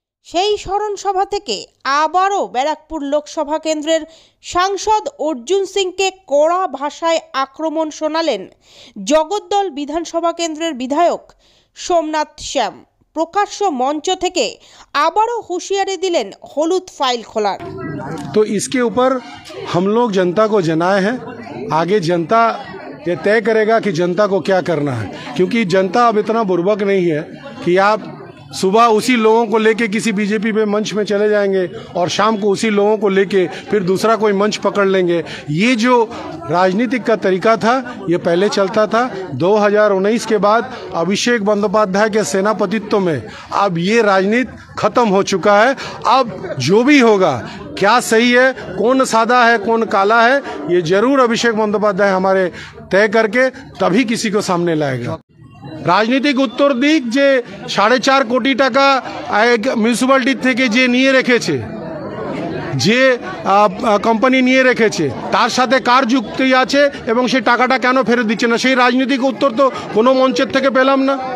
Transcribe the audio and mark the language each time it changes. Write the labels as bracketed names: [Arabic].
[Bangla] সেই স্মরণ সভা থেকে আবারও ব্যারাকপুর লোকসভা কেন্দ্রের সাংসদ অর্জুন সিংকে কড়া ভাষায় আক্রমণ শোনালেন জগদ্দল বিধানসভা কেন্দ্রের বিধায়ক সোমনাথ শ্যাম। প্রকাশ্য মঞ্চ থেকে আবারও হুঁশিয়ারি দিলেন হলুদ ফাইল খোলার। [Hindi] तो इसके ऊपर हम लोग जनता को जनाए हैं, आगे जनता ये तय करेगा कि जनता को क्या करना है। क्योंकि जनता अब इतना बुर्बक नहीं है कि आप सुबह उसी लोगों को लेके किसी बीजेपी पे मंच में चले जाएंगे और शाम को उसी लोगों को लेके फिर दूसरा कोई मंच पकड़ लेंगे। ये जो राजनीतिक का तरीका था ये पहले चलता था। 2019 के बाद अभिषेक बंदोपाध्याय के सेनापतित्व में अब ये राजनीति खत्म हो चुका है। अब जो भी होगा, क्या सही है, कौन सादा है, कौन काला है, ये जरूर अभिषेक बंदोपाध्याय हमारे तय करके तभी किसी को सामने लाएगा। [Bangla] রাজনৈতিক উত্তর দিক যে 4.5 কোটি টাকা মিউনিসিপ্যালিটি থেকে যে নিয়ে রেখেছে, যে কোম্পানি নিয়ে রেখেছে, তার সাথে কার যুক্তি আছে এবং সেই টাকাটা কেন ফেরত দিচ্ছে না, সেই রাজনৈতিক উত্তর তো কোনো মঞ্চের থেকে পেলাম না।